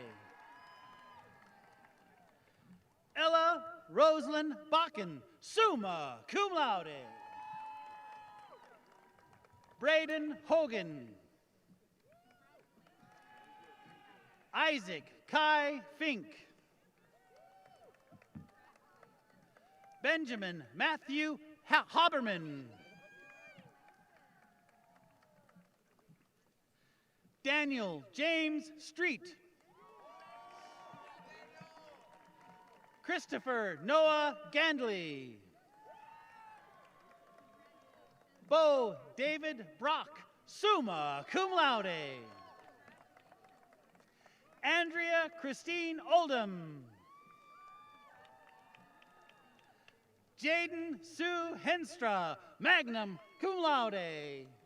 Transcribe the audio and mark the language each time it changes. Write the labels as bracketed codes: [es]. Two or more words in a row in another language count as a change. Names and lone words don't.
[en] Ella Rosalind Bakken, [la] summa cum laude. [en] Braden Hogan. Isaac Kai Fink. Benjamin Matthew Haberman. Daniel James Street. Christopher Noah Gandley. Bo David Brock, [la] summa cum laude. [en] Andrea Christine Oldham. Jaden Sue Henstra, [la] magna cum laude.